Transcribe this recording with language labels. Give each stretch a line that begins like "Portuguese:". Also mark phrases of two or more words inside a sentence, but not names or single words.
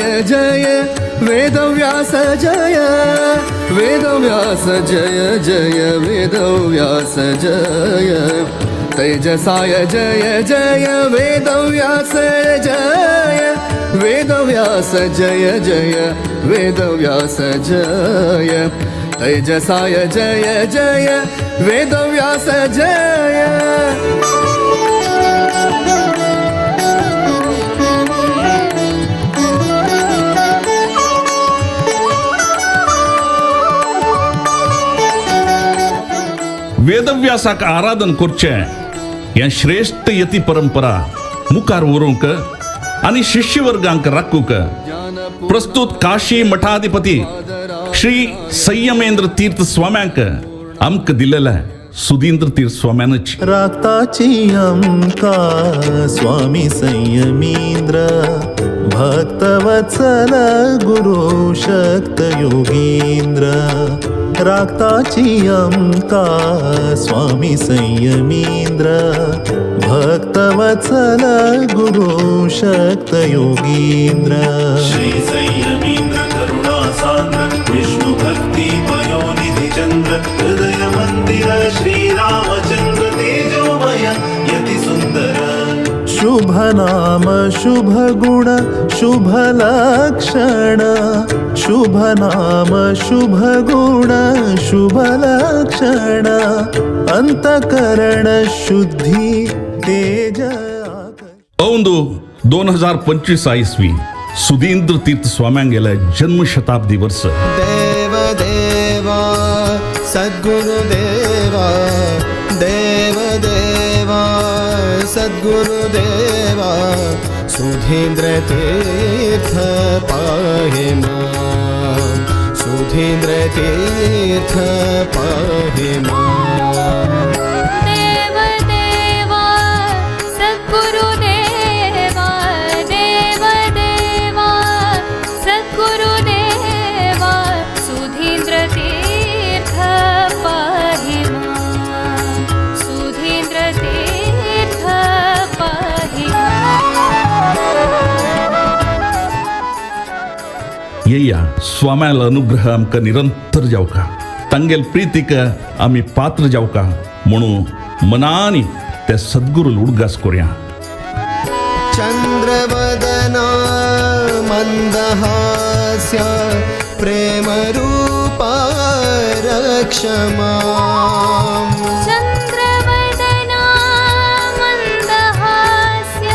Sanskrit: जय वेदव्यास जय वेदव्यास जय जय वेदव्यास जय तेजसाय जय जय वेदव्यास जय वेदव्यास जय जय वेदव्यास जय तेजसाय जय जय वेदव्यास जय.
Konkani: वेदव्यासाक आराधन करचे हे श्रेष्ठ यती परंपरा मुखार व्हरूंक आणि शिष्यवर्गांक राखूक प्रस्तुत काशी मठाधिपती श्री संयमेंद्र तीर्थ स्वाम्यांक आमक दिलेला सुधींद्र तीर्थ स्वाम्यानची.
Sanskrit: राक्ताची अंका स्वामी संयमींद्र भक्तवत्सल गुरु शक्त योगींद्र. राक्ताची अंका स्वामी संयमींद्र भक्तवत्सल गुरु शक्त योगींद्र. श्री संयमींद्र करुणा सान्द्र विष्णु भक्ति पयोनिधि चंद्र हृदय मंदिर श्रीरामचंद्र तेजोमय यति सुंदर. शुभ नाम शुभ गुण शुभ लक्षण. शुभ नाम शुभ गुण शुभ लक्षण. अंतकरण शुद्धी तेज
Konkani: औंदू 2025 इसवी सुधींद्र तीर्थ स्वाम्यांक गेले जन्म शताब्दी वर्ष.
Sanskrit: देव देवा सद्गुरुदेवा देव देवा सद्गुरुदेवा सुधींद्र तीर्थ पाहि मां. सुधींद्र तीर्थ पाहि मां. देव देवा सद्गुरुदेवा देव देवा सद्गुरुदेवा सुधींद्र तीर्थ पाहि मां. सुधींद्र तीर्थ पाहि
Konkani: येया स्वाम्याला अनुग्रह आमकां निरंतर जावका, तांगेल प्रीतीक आमी पात्र जावका म्हणून मनानी ते सद्गुरू उडगास करूया.
Sanskrit: चंद्रवदना मंदहास्य प्रेमरूपा रक्ष मां. चंद्रवदना मंदहास्य